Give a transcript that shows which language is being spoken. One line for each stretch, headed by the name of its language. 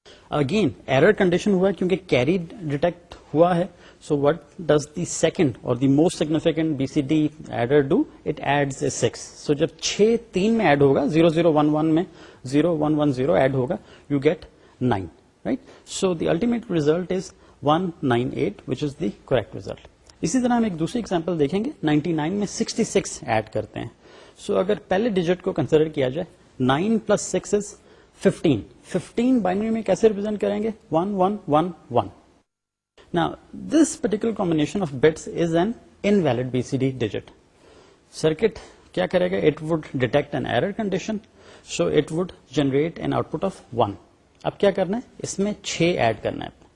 Urdu: Again error condition ہوا ہے کیونکہ کیری ڈیٹیکٹ ہوا ہے.
English: So what does the second or the most significant BCD adder do? It adds a 6.
Urdu: سو جب 6 3 میں ایڈ ہوگا, 0 0 1 1 میں 0 1 1 0 ایڈ ہوگا,
English: You get 9, right. So the ultimate result is 198 which is the correct result.
Urdu: اسی طرح ہم ایک دوسری ایگزامپل دیکھیں گے. 99 میں 66 ایڈ کرتے ہیں. سو اگر پہلے ڈیجٹ کو کنسیڈر کیا جائے 9 + 6 از 15. 15 بائنری میں کیسے ریپرزینٹ کریں گے؟ 1 1 1 1.
English: Now this particular combination of bits is an invalid BCD digit. Circuit
Urdu: کیا کرے گا؟
English: It would detect an error condition, so it would generate an output of 1.
Urdu: اب کیا کرنا ہے؟ اس میں 6 ایڈ کرنا ہے.